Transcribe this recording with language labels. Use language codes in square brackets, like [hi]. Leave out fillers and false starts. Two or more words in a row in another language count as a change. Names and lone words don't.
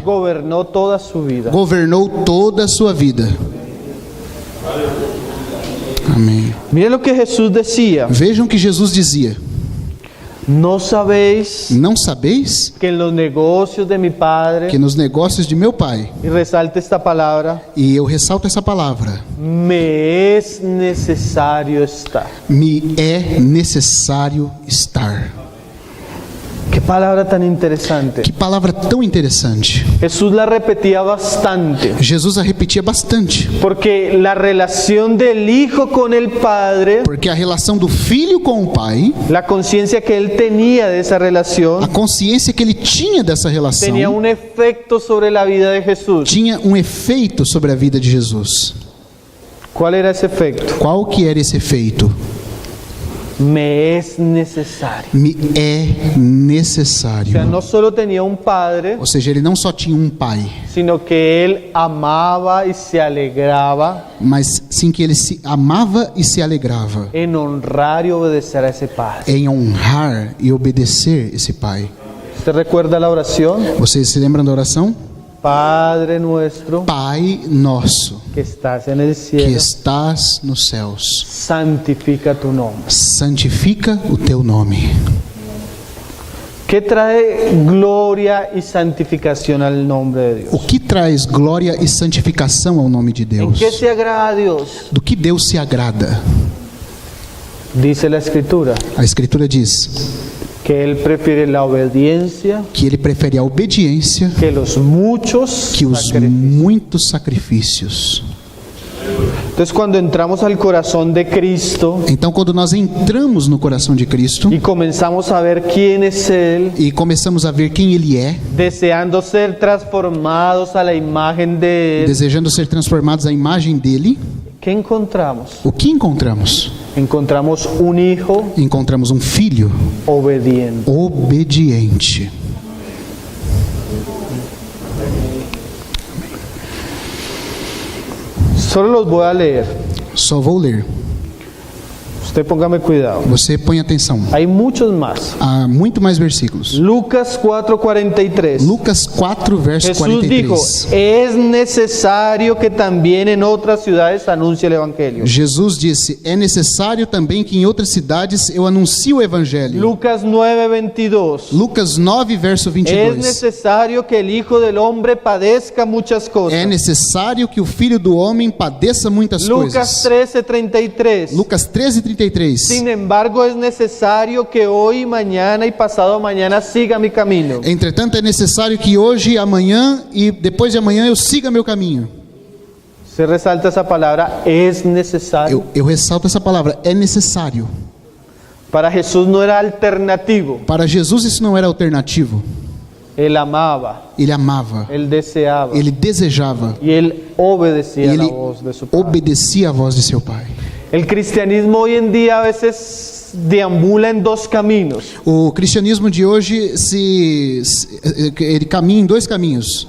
[es] gobernó toda su vida. [pt] governou toda a sua vida. Amém. [es] Miren lo que Jesús decía: [pt] Vejam que Jesus dizia: [es] ¿no sabéis [pt] não sabeis [es] que en los negocios de mi Padre, [pt] que nos negócios de meu Pai, [es] y resalte esta palabra, [pt] e eu ressalto essa palavra, [es] me es necesario estar? [pt] me é necessário estar. [es] Qué palabra tan interesante. [pt] Que palavra tão interessante. [es] Jesús la repetía bastante, [pt] Jesus a repetia bastante, [es] porque la relación del Hijo con el Padre, [pt] porque a relação do filho com o Pai, [es] la conciencia que él tenía de esa [pt] a [es] relación, [pt] consciência que ele tinha dessa relação, [es] tenía un efecto sobre la vida de Jesús. [pt] tinha um efeito sobre a vida de Jesus. [es] ¿Cuál era ese efecto? [pt] Qual que era esse efeito? [es] Me es necesario. [pt] Me é [es] O sea, [pt] necessário. [es] no solo tenía un Padre, [pt] Ou seja, ele não só tinha um Pai, [es] sino que él amaba y se alegraba [pt] mas sim que ele se amava e se alegrava [es] en honrar y obedecer a ese Padre. [pt] em honrar e obedecer esse Pai. [es] ¿Usted recuerda la oración? [pt] Vocês se lembram da oração? [es] Padre nuestro [pt] Pai nosso, [es] que estás en el [pt] que [es] cielo, [pt] estás nos céus, [es] santifica tu nombre. [pt] santifica o teu nome. [es] ¿Qué trae gloria y santificación al nombre de Dios? [pt] O que traz glória e santificação ao nome de [es] ¿En [pt] Deus? [es] qué se agrada a Dios? [pt] Do que Deus se agrada? [es] Dice la Escritura [pt] A Escritura diz [es] que Él prefiere la obediencia [pt] que ele prefere a obediência [es] que los muchos [pt] que os [es] sacrificios. [pt] muitos sacrifícios. [es] Entonces, cuando entramos al corazón de Cristo [pt] Então, quando nós entramos no coração de Cristo [es] y comenzamos a ver quién es Él, [pt] e começamos a ver quem Ele é, [es] deseando ser transformados a la imagen de Él, [pt] desejando ser transformados à imagem dele, [es] ¿qué encontramos? [pt] o que encontramos? [es] Encontramos un hijo [pt] Encontramos um filho [es] obediente. [pt] obediente. [es] Solo los voy a leer. [pt] Só vou ler. [es] Usted Usted póngame cuidado. [pt] Você põe atenção. [es] Hay muchos más. [pt] Há muito mais versículos. [es] Lucas 4:43. [pt] Lucas 4, verso [es] Jesús dijo, [pt] 43. [es] es necesario que también en otras ciudades anuncie el evangelio. [pt] Jesus disse: é necessário também que em outras cidades eu anuncie o evangelho. [es] Lucas 9:22. [pt] Lucas 9, verso [es] Es [pt] 22. [es] necesario que el Hijo del Hombre padezca muchas cosas. [pt] É necessário que o Filho do Homem padeça muitas [es] Lucas [pt] coisas. [es] 13:33. [pt] Lucas 13, 33. [es] Sin embargo, es necesario que hoy, mañana y pasado mañana siga mi camino. [pt] Entretanto, é necessário que hoje, amanhã e depois de amanhã eu siga meu caminho. [es] Se resalta esa palabra, es necesario. [pt] Eu ressalto essa palavra, é necessário. [es] Para Jesús no era alternativo. [pt] Para Jesus isso não era alternativo. [es] Él amaba, [pt] Ele amava, [es] él deseaba [pt] ele desejava, [es] y él obedecía a la [pt] ele [es] voz de su Padre. [pt] obedecia à voz de seu Pai. [es] El cristianismo hoy en día a veces deambula en dos caminos. [pt] O cristianismo de hoje ele caminha em dois caminhos.